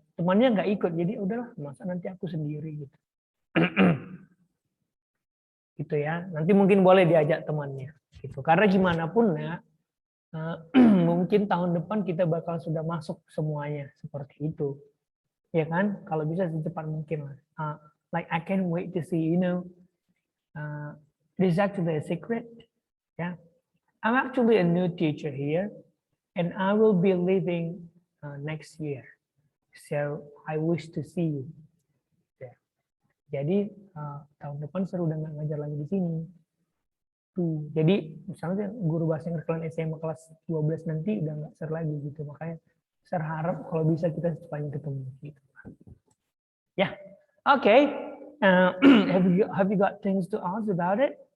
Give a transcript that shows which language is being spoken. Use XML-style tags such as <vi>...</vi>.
<id>Temannya nggak ikut, jadi udahlah, masa nanti aku sendiri gitu. Gitu ya. Nanti mungkin boleh diajak temannya. Gitu. Karena gimana pun ya, mungkin tahun depan kita bakal sudah masuk semuanya seperti itu, ya kan? Kalau bisa secepat mungkin lah.</id> <en>Like I can't wait to see, this is actually a secret, ya. I'm actually a new teacher here, and I will be leaving next year. So I wish to see you. Yeah.</en> <id>Jadi tahun depan seru udah nggak ngajar lagi di sini. Tuh, jadi misalnya guru bahasa Inggris kalian SMA kelas 12 nanti udah nggak seru lagi gitu, makanya Saya harap kalau bisa kita secepatnya ketemu. Gitu. Ya, oke.</id> <en>Have you got things to ask about it?</en>